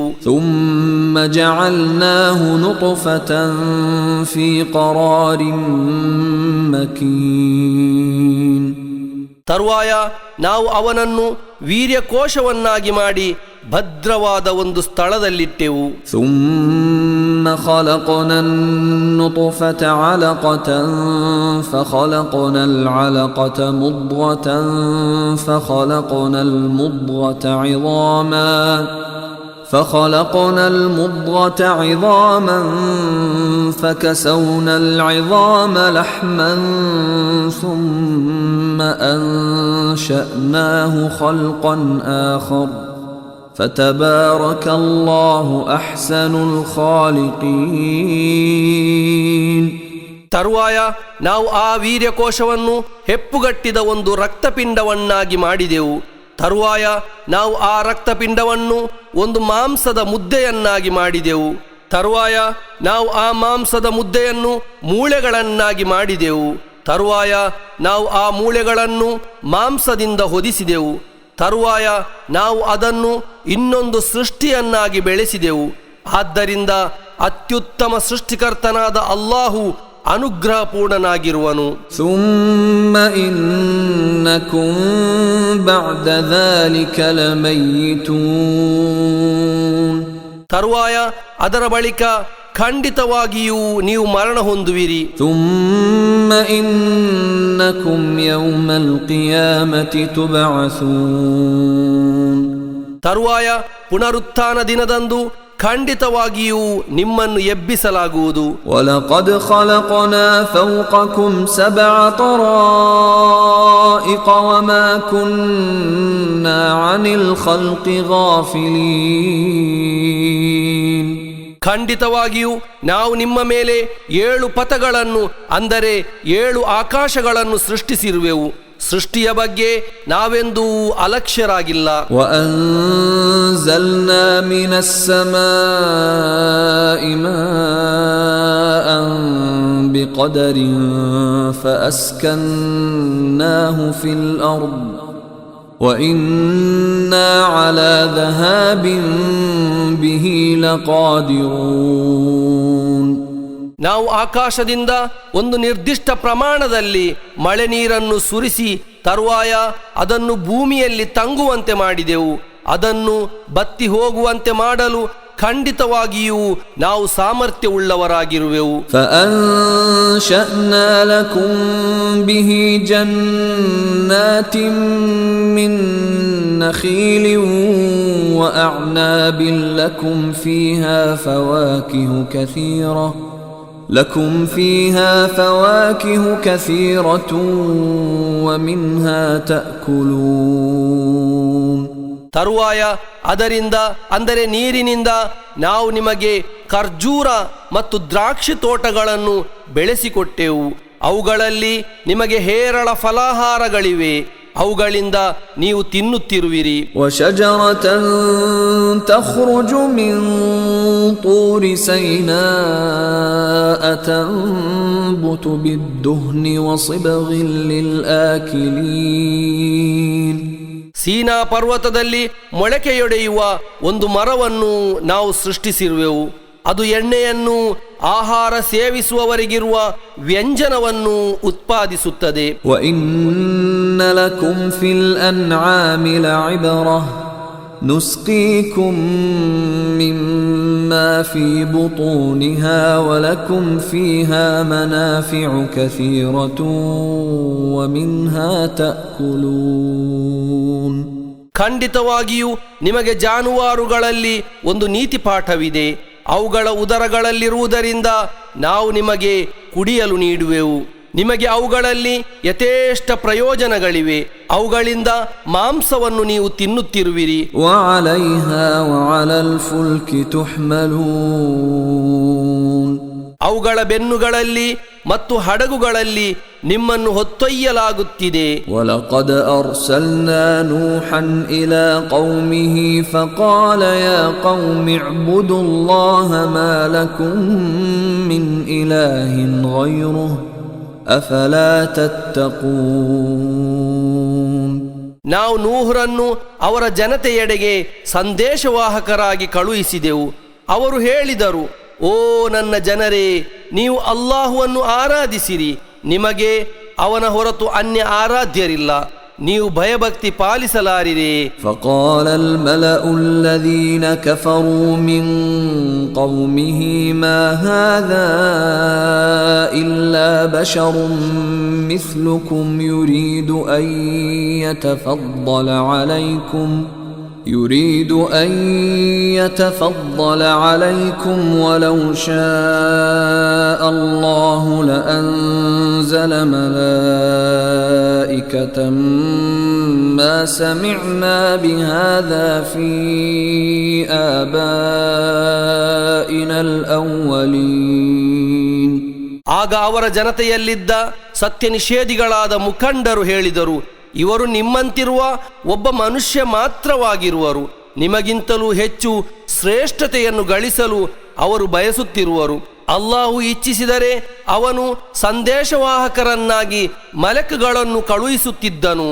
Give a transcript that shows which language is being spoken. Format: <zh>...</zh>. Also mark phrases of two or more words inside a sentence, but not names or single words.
<ar>ثم جعلناه نطفة في قرار مكين.</ar> <kn>ತರುವಾಯ ನಾವು ಅವನನ್ನು ವೀರ್ಯಕೋಶವನ್ನಾಗಿ ಮಾಡಿ ಭದ್ರವಾದ ಒಂದು ಸ್ಥಳದಲ್ಲಿಟ್ಟೆವು.</kn> <ar>ثم خلقنا النطفة علقة فخلقنا العلقة مضغة فخلقنا المضغة عظاما فكسونا العظام لحما ثم أنشأناه خلقا آخر فتبارك الله أحسن الخالقين.</ar> <kn>ತರುವಾಯ ನಾವು ಆ ವೀರ್ಯಕೋಶವನ್ನು ಹೆಪ್ಪುಗಟ್ಟಿದ ಒಂದು ರಕ್ತಪಿಂಡವನ್ನಾಗಿ ಮಾಡಿದೆವು. ತರುವಾಯ ನಾವು ಆ ರಕ್ತಪಿಂಡವನ್ನು ಒಂದು ಮಾಂಸದ ಮುದ್ದೆಯನ್ನಾಗಿ ಮಾಡಿದೆವು. ತರುವಾಯ ನಾವು ಆ ಮಾಂಸದ ಮುದ್ದೆಯನ್ನು ಮೂಳೆಗಳನ್ನಾಗಿ ಮಾಡಿದೆವು. ತರುವಾಯ ನಾವು ಆ ಮೂಳೆಗಳನ್ನು ಮಾಂಸದಿಂದ ಹೊದಿಸಿದೆವು. ತರುವಾಯ ನಾವು ಅದನ್ನು ಇನ್ನೊಂದು ಸೃಷ್ಟಿಯನ್ನಾಗಿ ಬೆಳೆಸಿದೆವು. ಆದ್ದರಿಂದ ಅತ್ಯುತ್ತಮ ಸೃಷ್ಟಿಕರ್ತನಾದ ಅಲ್ಲಾಹು ಅನುಗ್ರಹಪೂರ್ಣನಾಗಿರುವನು.</kn> <ar>ثم إنكم بعد ذلك لميتون.</ar> <kn>ತರುವಾಯ ಅದರ ಬಳಿಕ ಖಂಡಿತವಾಗಿಯೂ ನೀವು ಮರಣ ಹೊಂದುವಿರಿ.</kn> <ar>ثم إنكم يوم القيامة تبعثون.</ar> <kn>ತರುವಾಯ ಪುನರುತ್ಥಾನ ದಿನದಂದು ಖಂಡಿತವಾಗಿಯೂ ನಿಮ್ಮನ್ನು ಎಬ್ಬಿಸಲಾಗುವುದು.</kn> <ar>وَلَقَدْ خَلَقْنَا فَوْقَكُمْ سَبْعَ طَرَائِقَ وَمَا كُنَّا عَنِ الْخَلْقِ غَافِلِينَ.</ar> <kn>ಖಂಡಿತವಾಗಿಯೂ ನಾವು ನಿಮ್ಮ ಮೇಲೆ 7 ಪಥಗಳನ್ನು ಅಂದರೆ 7 ಆಕಾಶಗಳನ್ನು ಸೃಷ್ಟಿಸಿರುವೆವು. ಸೃಷ್ಟಿಯ ಬಗ್ಗೆ ನಾವೆಂದೂ ಅಲಕ್ಷ್ಯರಾಗಿಲ್ಲ.</kn> <ar>وأنزلنا من السماء ماء بقدر فأسكناه في الأرض وإنا على ذهاب به لقادرون.</ar> <kn>ನಾವು ಆಕಾಶದಿಂದ ಒಂದು ನಿರ್ದಿಷ್ಟ ಪ್ರಮಾಣದಲ್ಲಿ ಮಳೆ ನೀರನ್ನು ಸುರಿಸಿ ತರುವಾಯ ಅದನ್ನು ಭೂಮಿಯಲ್ಲಿ ತಂಗುವಂತೆ ಮಾಡಿದೆವು. ಅದನ್ನು ಬತ್ತಿ ಹೋಗುವಂತೆ ಮಾಡಲು ಖಂಡಿತವಾಗಿಯೂ ನಾವು ಸಾಮರ್ಥ್ಯವುಳ್ಳವರಾಗಿರುವೆವು.</kn> <ar>فأنشأنا لكم به جنات من نخيل وأعناب لكم فيها فواكه كثيرة ومنها تأكلون.</ar> <kn>ತರುವಾಯ ಅದರಿಂದ ಅಂದರೆ ನೀರಿನಿಂದ ನಾವು ನಿಮಗೆ ಖರ್ಜೂರ ಮತ್ತು ದ್ರಾಕ್ಷಿ ತೋಟಗಳನ್ನು ಬೆಳೆಸಿಕೊಟ್ಟೆವು. ಅವುಗಳಲ್ಲಿ ನಿಮಗೆ ಹೇರಳ ಫಲಾಹಾರಗಳಿವೆ, ಅವುಗಳಿಂದ ನೀವು ತಿನ್ನುತ್ತಿರುವಿರಿ.</kn> <ar>وشجرة تخرج من طور سيناء تنبت بالدهن وصبغ للآكلين.</ar> <kn>ಸೀನಾ ಪರ್ವತದಲ್ಲಿ ಮೊಳಕೆಯೊಡೆಯುವ ಒಂದು ಮರವನ್ನು ನಾವು ಸೃಷ್ಟಿಸಿರುವೆವು. ಅದು ಎಣ್ಣೆಯನ್ನು ಆಹಾರ ಸೇವಿಸುವವರಿಗಿರುವ ವ್ಯಂಜನವನ್ನು ಉತ್ಪಾದಿಸುತ್ತದೆ.</kn> <ar>وَإِنَّ لَكُمْ فِي الْأَنْعَامِ لَعِبْرَةً نُسْقِيكُم مِّمَّا فِي بُطُونِهَا وَلَكُمْ فِيهَا مَنَافِعُ كَثِيرَةٌ وَمِنْهَا تَأْكُلُونَ.</ar> <kn>ಖಂಡಿತವಾಗಿಯೂ ನಿಮಗೆ ಜಾನುವಾರುಗಳಲ್ಲಿ ಒಂದು ನೀತಿ ಪಾಠವಿದೆ. ಅವುಗಳ ಉದರಗಳಲ್ಲಿರುವುದರಿಂದ ನಾವು ನಿಮಗೆ ಕುಡಿಯಲು ನೀಡುವೆವು. ನಿಮಗೆ ಅವುಗಳಲ್ಲಿ ಯಥೇಷ್ಟ ಪ್ರಯೋಜನಗಳಿವೆ. ಅವುಗಳಿಂದ ಮಾಂಸವನ್ನು ನೀವು ತಿನ್ನುತ್ತಿರುವಿರಿ.</kn> <ar>وَعَلَيْهَا وَعَلَى الْفُلْكِ تُحْمَلُونَ.</ar> <kn>ಅವುಗಳ ಬೆನ್ನುಗಳಲ್ಲಿ ಮತ್ತು ಹಡಗುಗಳಲ್ಲಿ ನಿಮ್ಮನ್ನು ಹೊತ್ತೊಯ್ಯಲಾಗುತ್ತಿದೆ.</kn> <ar>وَلَقَدْ أَرْسَلْنَا نُوحًا إِلَى قَوْمِهِ فَقَالَ يَا قَوْمِ اعْبُدُوا اللَّهَ مَا لَكُمْ مِنْ إِلَٰهٍ غَيْرُهُ أَفَلَا تَتَّقُونَ.</ar> <kn>ನಾವು ನೂಹರನ್ನು ಅವರ ಜನತೆಯೆಡೆಗೆ ಸಂದೇಶವಾಹಕರಾಗಿ ಕಳುಹಿಸಿದೆವು. ಅವರು ಹೇಳಿದರು, ಓ ನನ್ನ ಜನರೇ, ನೀವು ಅಲ್ಲಾಹುವನ್ನು ಆರಾಧಿಸಿರಿ. ನಿಮಗೆ ಅವನ ಹೊರತು ಅನ್ಯ ಆರಾಧ್ಯರಿಲ್ಲ. ನೀವು ಭಯಭಕ್ತಿ ಪಾಲಿಸಲಾರಿರಿ.</kn> <ar>فقال الملأ الذين كفروا من قومه ما هذا إلا بشر مثلكم يريد أن يتفضل عليكم ولو شاء الله لأنزل ملائكة ما سمعنا بهذا في آبائنا الأولين.</ar> <kn>ಆಗ ಅವರ ಜನತೆಯಲ್ಲಿದ್ದ ಸತ್ಯ ನಿಷೇಧಿಗಳಾದ ಮುಖಂಡರು ಹೇಳಿದರು, ಇವರು ನಿಮ್ಮಂತಿರುವ ಒಬ್ಬ ಮನುಷ್ಯ ಮಾತ್ರವಾಗಿರುವರು. ನಿಮಗಿಂತಲೂ ಹೆಚ್ಚು ಶ್ರೇಷ್ಠತೆಯನ್ನು ಗಳಿಸಲು ಅವರು ಬಯಸುತ್ತಿರುವರು. ಅಲ್ಲಾಹು ಇಚ್ಛಿಸಿದರೆ ಅವನು ಸಂದೇಶವಾಹಕರನ್ನಾಗಿ ಮಲಕುಗಳನ್ನು ಕಳುಹಿಸುತ್ತಿದ್ದನು.</kn>